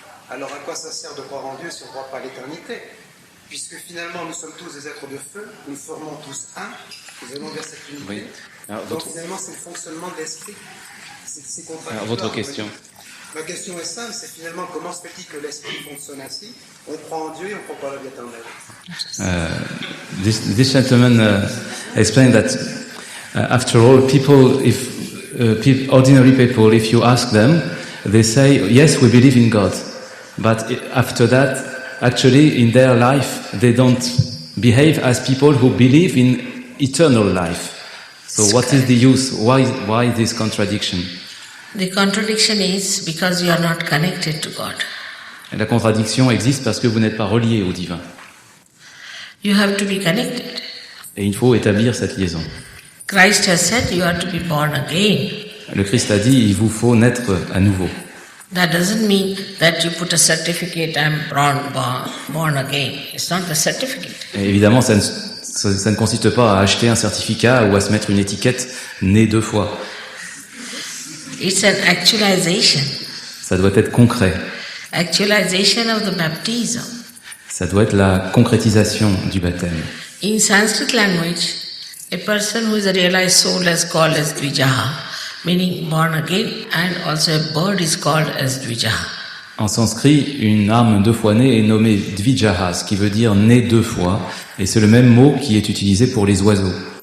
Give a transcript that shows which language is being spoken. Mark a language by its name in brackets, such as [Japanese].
[French] Alors à quoi ça sert de croire en Dieu si on ne croit pas à l'éternité? Puisque finalement nous sommes tous des êtres de feu, nous formons tous un, nous allons vers cette unité. Oui. Alors, donc finalement c'est le fonctionnement de l'esprit. C'est contradictoire. Alors, votre question. Ma question est simple, c'est finalement comment se fait-il que l'esprit fonctionne ainsi? On croit en Dieu et on ne croit pas à la vie éternelle. [English] This gentleman explained that after all, people, ordinary people, if you ask them, they say, yes, we believe in God. But after that, actually, in their life, they don't behave as people who believe in eternal life. So what is the use? Why this contradiction? The contradiction is because you are not connected to God. [French] Et la contradiction existe parce que vous n'êtes pas relié au divin. [English] You have to be connected. [French] Et il faut établir cette liaison. [English] Christ has said you have to be born again. [French] Le Christ a dit, il vous faut naître à nouveau. [English] That doesn't mean that you put a certificate, I'm born again. It's not the certificate. [French] Et évidemment, ça ne consiste pas à acheter un certificat ou à se mettre une étiquette né 2 fois. [English] It's an actualization. [French] Ça doit être concret. [English] Actualization of the baptism. [French] Ça doit être la concrétisation du baptême. [English] In Sanskrit language, a person who is a realized soul is called as Dvijaha, meaning born again, and also a bird is called as Dvijaha. [French] En sanskrit, une âme 2 fois née est nommée Dvijaha, ce qui veut dire né 2 fois, et c'est le même mot qui est utilisé pour les oiseaux.